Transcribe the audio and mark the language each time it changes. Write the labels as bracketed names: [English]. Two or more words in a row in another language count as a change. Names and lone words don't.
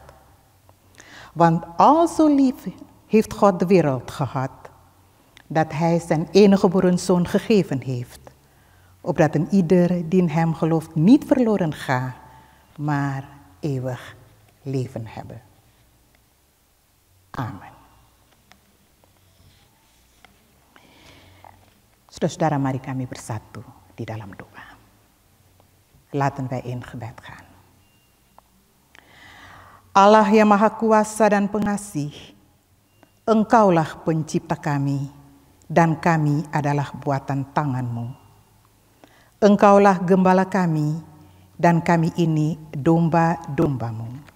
[Dutch] Want al zo lief heeft God de wereld gehad, dat hij zijn enige geboren zoon gegeven heeft, opdat een ieder die in hem gelooft niet verloren gaat, maar eeuwig leven hebben. Amen. [Indonesian] Saudara, mari kami bersatu di dalam doa. [Dutch] Laten wij in gebed gaan. [Indonesian] Allah yang Maha Kuasa dan Pengasih, Engkaulah pencipta kami, dan kami adalah buatan tangan-Mu. Engkaulah gembala kami, dan kami ini domba-domba-Mu.